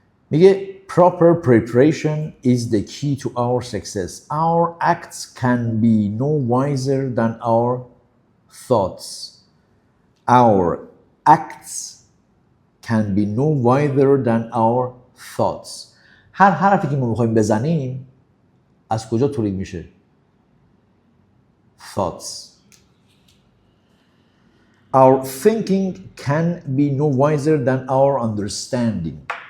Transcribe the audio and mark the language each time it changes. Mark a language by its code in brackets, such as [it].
[fa] میگه [en] proper preparation is the key to our success. Our acts can be no wiser than our thoughts. Our acts can be no wiser than our thoughts. [fa] هر حرفی که ما میخوایم بزنیم از کجا تولید میشه؟ Thoughts. [en] Our thinking can be no wiser than our understanding.